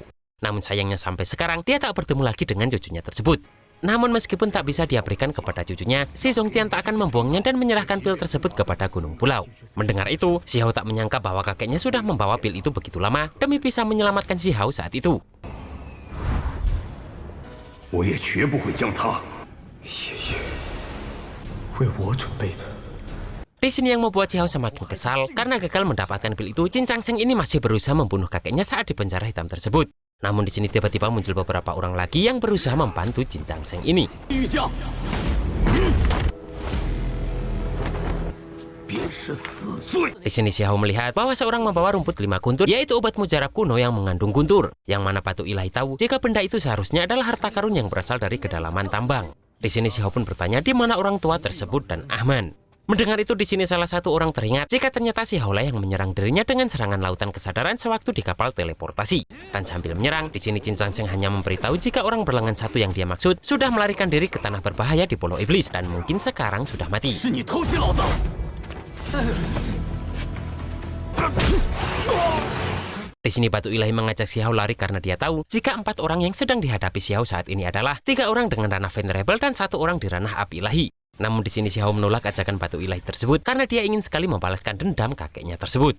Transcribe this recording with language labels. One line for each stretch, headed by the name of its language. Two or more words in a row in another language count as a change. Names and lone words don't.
Indonesian: Namun sayangnya sampai sekarang dia tak bertemu lagi dengan cucunya tersebut. Namun meskipun tak bisa dia berikan kepada cucunya, si Zongtian tak akan membuangnya dan menyerahkan pil tersebut kepada Gunung Pulau. Mendengar itu, Xiahou tak menyangka bahwa kakeknya sudah membawa pil itu begitu lama demi bisa menyelamatkan Xiahou saat itu.
Chinese: 我也绝不会将他。爷爷为我准备的。
Indonesian: Di sini yang membuat Xiahou semakin kesal karena gagal mendapatkan pil itu, Jin Changsheng ini masih berusaha membunuh kakeknya saat di penjara hitam tersebut. Namun di sini tiba-tiba muncul beberapa orang lagi yang berusaha membantu Jin Changsheng ini.
Chinese: 玉将，便是死罪。
Indonesian: Di sini Xiahou melihat bahwa seorang membawa rumput 5 guntur, yaitu obat mujarab kuno yang mengandung guntur, yang mana batu ilahi tahu jika benda itu seharusnya adalah harta karun yang berasal dari kedalaman tambang. Di sini Xiahou pun bertanya di mana orang tua tersebut dan Ahman. Mendengar itu di sini salah satu orang teringat jika ternyata Xiahou lah yang menyerang dirinya dengan serangan lautan kesadaran sewaktu di kapal teleportasi. Dan sambil menyerang, di sini Jin Changsheng hanya memberitahu jika orang berlengan satu yang dia maksud sudah melarikan diri ke tanah berbahaya di Pulau Iblis dan mungkin sekarang sudah mati.
Chinese: 是你偷袭老子！
Indonesian: Di sini batu ilahi mengajak Xiahou lari karena dia tahu jika 4 orang yang sedang dihadapi Xiahou saat ini adalah 3 orang dengan ranah venerable dan 1 orang di ranah api ilahi. Namun di sini Xiao menolak ajakan batu ilahi tersebut karena dia ingin sekali membalaskan dendam kakeknya tersebut.